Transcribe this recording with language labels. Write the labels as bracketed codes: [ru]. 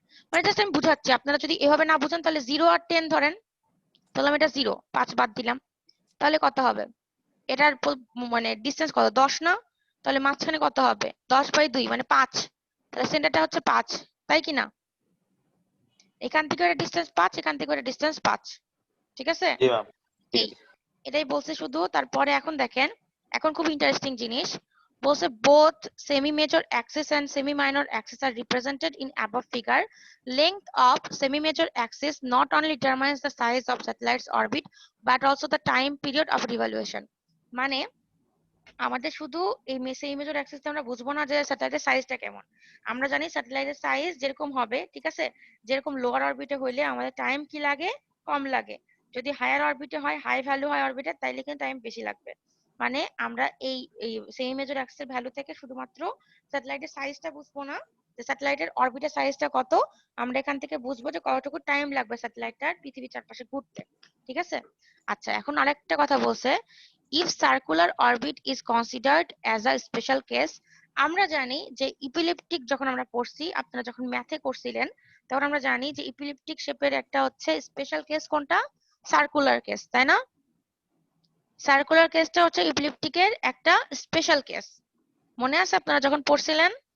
[bn] মানে জাস্ট আমি বুঝাচ্ছি, আপনারা যদি এভাবে না বুঝেন তাহলে 0 আর 10 ধরেন, তাহলে এটা 0, 5 বাদ দিলাম, তাহলে কত হবে? এটার মানে ডিসটেন্স কত? 10 না? তাহলে মাঝখানে কত হবে? 10/2 মানে 5, তাহলে সেন্টারটা হচ্ছে 5, তাই কি না? এখান থেকে এটা ডিসটেন্স 5, এখান থেকে এটা ডিসটেন্স 5, ঠিক আছে? জি ম্যাম। এই এটাই বলছে শুধু। তারপরে এখন দেখেন, এখন খুব ইন্টারেস্টিং জিনিস বলছে, [en] both semi major axis and semi minor axis are represented in above figure. Length of semi major axis not only determines the size of satellite's orbit but also the time period of revolution. [bn] মানে আমাদের শুধু এই semi major Axis আমরা বুঝবো না যে স্যাটেলাইটের সাইজটা কেমন, আমরা জানি স্যাটেলাইটের সাইজ যেরকম হবে, ঠিক আছে? যেরকম লোয়ার অরবিটে হইলে আমাদের টাইম কি লাগে? কম লাগে। যদি হায়ার অরবিটে হয়, হাই ভ্যালু হয় অরবিটে, তাইলে কিন্তু টাইম বেশি লাগবে। মানে আমরা এই এই সেমি মেজর অ্যাক্সিসের ভ্যালু থেকে শুধুমাত্র স্যাটেলাইটের সাইজটা বুঝবো না, যে স্যাটেলাইটের অরবিটের সাইজটা কত, আমরা এখান থেকে বুঝবো যে কতটুকু টাইম লাগবে স্যাটেলাইটটার পৃথিবীর চারপাশে ঘুরতে, ঠিক আছে? আচ্ছা এখন আরেকটা কথা বলছে, [en] if circular orbit is considered as a special case. [bn] আমরা জানি যে ইপিলিপ্টিক যখন আমরা পড়ছি, আপনারা যখন ম্যাথে করছিলেন তখন আমরা জানি যে ইপিলিপ্টিক শেপের একটা হচ্ছে স্পেশাল কেস কোনটা? সার্কুলার কেস, তাই না? সার্কুলার কেসটা হচ্ছে ইপিলিপ্টিকের একটা স্পেশাল কেস, মনে আছে আপনারা যখন পড়ছিলেন?